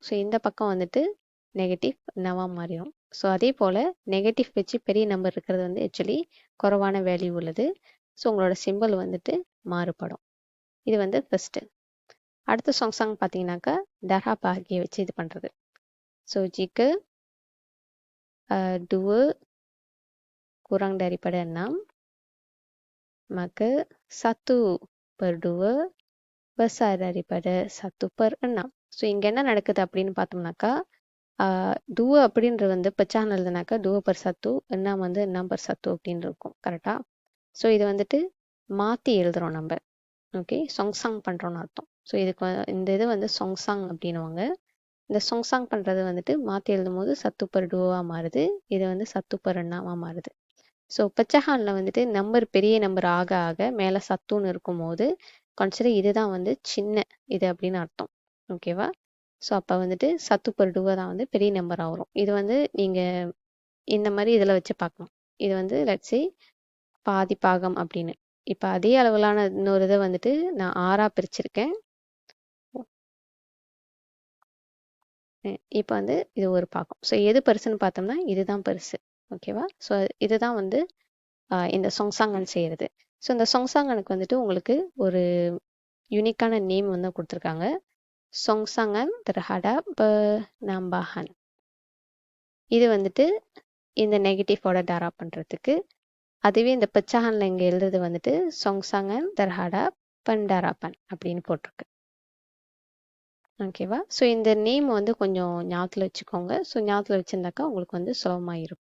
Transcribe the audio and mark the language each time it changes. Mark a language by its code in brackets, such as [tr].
[ta] So இந்த பக்கம் வந்துட்டு நெகட்டிவ் 9வாக மாறிடும். ஸோ அதே போல் நெகட்டிவ் வச்சு பெரிய நம்பர் இருக்கிறது வந்து ஆக்சுவலி குறைவான வேல்யூ உள்ளது. ஸோ உங்களோட சிம்பிள் வந்துட்டு மாறுபடும். இது வந்து ஃபஸ்ட்டு. அடுத்த சொங்சாங் பார்த்தீங்கன்னாக்கா டராப் ஆகிய வச்சு இது பண்ணுறது. ஸோ ஜிக்கு [ms] 2 kurang daripada 6, maka 1/2 besar daripada 1/6. [ta] So இங்கே என்ன நடக்குது அப்படின்னு பார்த்தோம்னாக்கா 2 அப்படின்றது வந்து பச்சான் எழுதுனாக்கா 2/1 எண்ணாம் வந்து 6/1 அப்படின்னு இருக்கும் கரெக்டாக. ஸோ இது வந்துட்டு மாற்றி எழுதுகிறோம் நம்ம. ஓகே, சொங்சாங் பண்ணுறோன்னு அர்த்தம். ஸோ இதுக்கு இந்த இது வந்து சொங்சாங் அப்படின்னுவாங்க. இந்த சொங்சாங் பண்ணுறது வந்துட்டு மாற்றி எழுதும் போது 1/2வாக மாறுது, இது வந்து 1/6ஆக மாறுது. ஸோ பெச்சஹானில் வந்துட்டு நம்பர் பெரிய நம்பர் ஆக ஆக மேலே சத்துன்னு இருக்கும்போது கன்சிடர் இதுதான் வந்து சின்ன இது அப்படின்னு அர்த்தம். ஓகேவா, ஸோ அப்போ வந்துட்டு 1/2 தான் வந்து பெரிய நம்பராக வரும். இது வந்து நீங்கள் இந்த மாதிரி இதில் வச்சு பார்க்கலாம். இது வந்து லட்சே பாதி பாகம் அப்படின்னு. இப்போ அதே அளவிலான இன்னொரு இதை வந்துட்டு நான் 6ஆக பிரிச்சிருக்கேன். இப்போ வந்து இது ஒரு பாகம். ஸோ எது பெருசுன்னு பார்த்தோம்னா இதுதான் பெருசு. ஓகேவா, ஸோ இதுதான் வந்து இந்த சொங்சாங்கன் செய்கிறது. ஸோ இந்த சொங்சாங்கனுக்கு வந்துட்டு உங்களுக்கு ஒரு யூனிக்கான நேம் வந்து கொடுத்துருக்காங்க. [ms] சொங்சாங்கன் terhadap penambahan. [ta] இது வந்துட்டு இந்த நெகட்டிவோட டரா பண்ணுறதுக்கு. அதுவே இந்த பெச்சாகனில் இங்கே எழுதுறது வந்துட்டு சொங்சாங்கன் [ms] terhadap pendarapan [ta] அப்படின்னு போட்டிருக்கு. ஓகேவா? ஸோ இந்த நேம் வந்து கொஞ்சம் ஞாபகத்தில் வச்சுக்கோங்க. ஸோ ஞாபகத்தில் வச்சுருந்தாக்கா உங்களுக்கு வந்து சுலபமாக இருக்கும்.